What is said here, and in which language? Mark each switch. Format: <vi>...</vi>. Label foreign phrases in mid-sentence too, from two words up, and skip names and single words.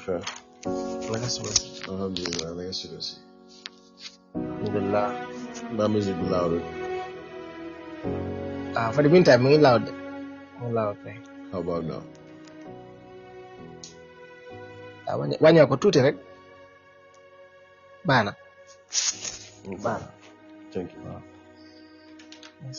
<wo>Naka suba si. Alhamdulillah, naka suba si. Alhamdulillah.</wo> <en>My music be louder. For the meantime,</en> <wo>mu ngi loud. Mu ngi loud kay.</wo> <en>How about now?</en> <wo>Wàññi ko tuuti rek. Baax na. Baax na.</wo> <en>Thank you. Yes.</en>